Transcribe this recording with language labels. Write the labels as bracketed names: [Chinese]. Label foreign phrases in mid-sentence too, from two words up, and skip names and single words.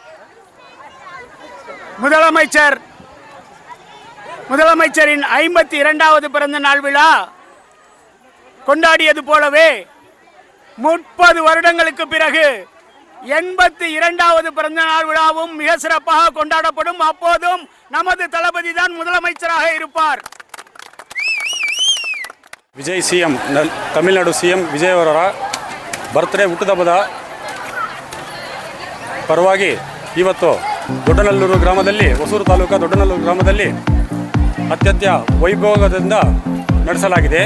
[Tamil] முதலமைச்சரின் 52வது பிறந்த நாள் விழா கொண்டாடியது போலவே 30 வருடங்களுக்கு பிறகு 82வது பிறந்த நாள் விழாவும் மிக சிறப்பாக கொண்டாடப்படும். அப்போதும் நமது தளபதி தான் முதலமைச்சராக இருப்பார். [Kannada] ವಿಜಯ್ ಸಿಎಂ ತಮಿಳುನಾಡು ಸಿಎಂ ವಿಜಯ್ ಅವರ ಬರ್ತ್ಡೇ ಹುಟ್ಟುಹಬ್ಬದ ಪರವಾಗಿ ಇವತ್ತು ದೊಡ್ಡನಲ್ಲೂರು ಗ್ರಾಮದಲ್ಲಿ ಹೊಸೂರು ತಾಲೂಕು ದೊಡ್ಡನಲ್ಲೂರು ಗ್ರಾಮದಲ್ಲಿ ಅತ್ಯಂತ ವೈಭವದಿಂದ ನಡೆಸಲಾಗಿದೆ.